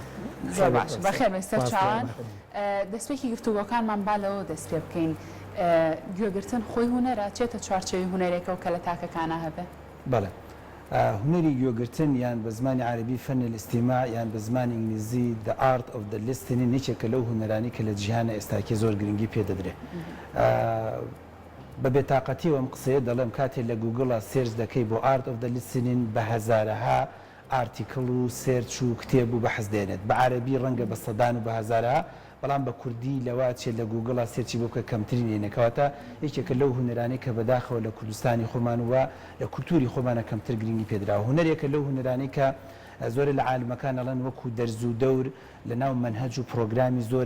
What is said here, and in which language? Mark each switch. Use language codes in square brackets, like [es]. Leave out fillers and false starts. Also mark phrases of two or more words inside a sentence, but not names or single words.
[ckb] زۆر باش بەخێربێ سەر چاوان دەستپێکی گفتوگۆکانمان با لەوە دەست پێ بکەین گوێگرتن خۆی هونەرە چێتە چوارچێوی هونەرێکەوە کە لە تاکەکانە هەبێ بەڵێ هونەری گوێگرتن یان بە زمانی عەربی [ar] فەن الاستیماع [ckb] یان بە زمانی ئینگلیزی [en] the art of the listening [ckb] یەکێکە لەو هونەرانی کە لە جیهانە ئێستاکێ زۆر گرنگی پێدەدرێت بە بێتاقەتیەوە ئەم قسەیە دەڵێم کاتێک لە گوگڵە سێرچ دەکەی بۆ [en] art of the listening [ckb] بە هەزارەها ئارتیکڵ و سێرچ و کتێب و بەحەز دێنێت بە عەربی ڕەنگە بە سەدان و بە هەزارەها بەڵام بە کوردی لەوا چێت لە گوگڵە سێرچی بۆ بکە کەمترین ێنەکەواتە یەکێکە لەو هونەرانەی کە بەداخەوە لە کوردستانی خۆمان وە لە کولتوری خۆمانە کەمتر گرنگی پێدراوە هونەرێکە لەو هونەرانەی کە زۆر لە عالمەکان ئەڵەن وەکو دەرز و دەور لە ناو مەنهەج و پرۆگرامی زۆرێ